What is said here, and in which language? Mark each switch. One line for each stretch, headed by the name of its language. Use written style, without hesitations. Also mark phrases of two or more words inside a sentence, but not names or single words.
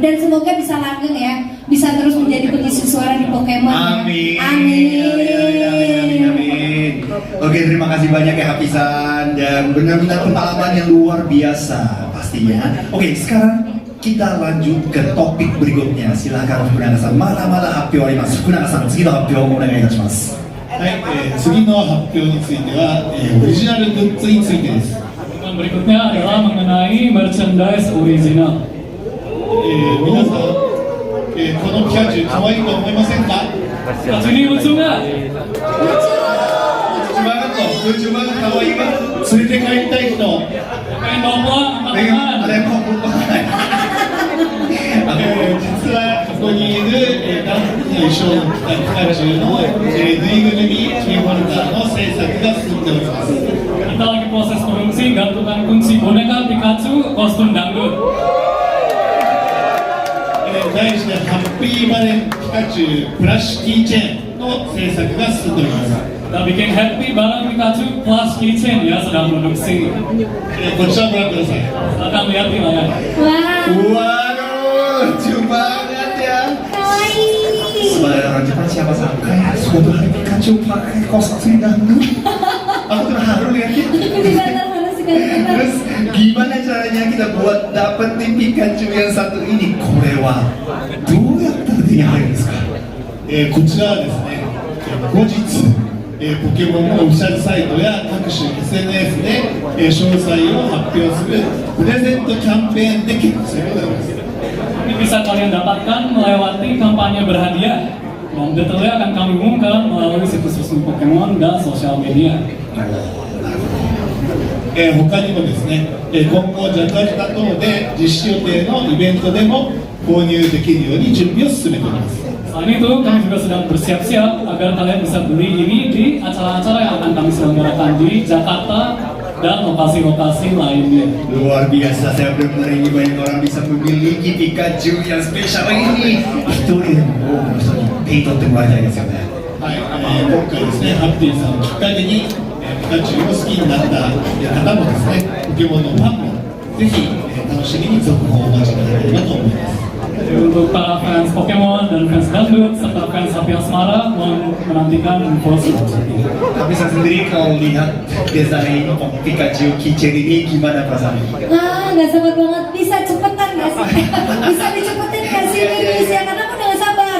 Indonesian: Dan semoga bisa langgeng ya, bisa terus menjadi pengisi suara di Pokemon. Amin. Amin. Oke, terima kasih banyak ya Hapisan dan benar-benar pengalaman yang luar biasa pastinya. Oke, sekarang kita lanjut ke topik berikutnya. Silakan Fukunaga-san.
Japanese: まだまだ発表あります. Fukunaga-san, 次の発表をお願いいたします。はい、次の発表については、オリジナルグッズについてです。
Indonesian: Dan berikutnya adalah mengenai
English: merchandise original.
Japanese: 皆さん、このピカチュウ可愛いと思いませんか？
Indonesian: Pikachu ini lucu nggak? Lucu banget, kawaii banget.
Japanese: 連れて帰りたい人、
Indonesian: Pengen bawa pulang, angkat tangan. Ada yang mau bukan?
Japanese: 実はここにいる、ダンスの衣装のピカチュウの、ぬいぐるみキーホルダーの制作が進んでおります。
Indonesian: Kita lagi proses produksi gantungan kunci boneka Pikachu kostum dangdut.
Japanese: 題してハッピーバレンピカチュウプラッシュキーチェーンの制作が進んでおります。
Indonesian: Kita bikin happy bareng Pikachu
English: plus keychain
Indonesian: ya sedang produksi.
Japanese: こちらご覧ください。
Indonesian: Silakan lihat di layar. Wah, Waduh, lucu banget ya. kawaii. Sebagai orang Jepang siapa sangka ya suatu hari Pikachu pakai kostum dangdut. Aku terharu lihatnya. Aku juga terharu sekali. Terus gimana caranya kita buat dapetin Pikachu yang satu ini?
Japanese: Korewa, どうやったら手に入るんですか？こちらはですね、後日ポケモンのオフィシャルサイトや各種 SNS で、詳細を発表するプレゼントキャンペーンで決定することがあります。
Indonesian: Ini bisa kalian dapatkan melewati kampanye berhadiah dan detailnya akan kami umumkan melalui situs resmi Pokemon dan sosial media.
Japanese: 他にもですね、今後ジャカルタ等で実施予定のイベントでも購入できるように準備を進めております。
Indonesian: Selain itu, kami juga sedang bersiap-siap agar kalian bisa beli ini di acara-acara yang akan kami selenggarakan di Jakarta dan lokasi-lokasi lainnya. Luar biasa, saya benar-benar ini banyak orang bisa memiliki Pikachu yang spesial ini.
Japanese: Itu 手に取ってもらいたいですよね。はい、今回ですね、ハッピーさんをきっかけに、ピカチュウを好きになった方もですね、ポケモンのファンもぜひ、楽しみに続報をお待ちいただければと思います。
Indonesian: Untuk para fans Pokemon dan fans dangdut serta fans Happy Asmara menantikan info selanjutnya. Tapi saya sendiri kalau lihat desain Pikachu keychain ini gimana perasaannya? Ah, nggak sabar banget. Bisa cepetan nggak sih? Bisa dicepetin nggak sih rilisnya? Karena aku udah nggak sabar.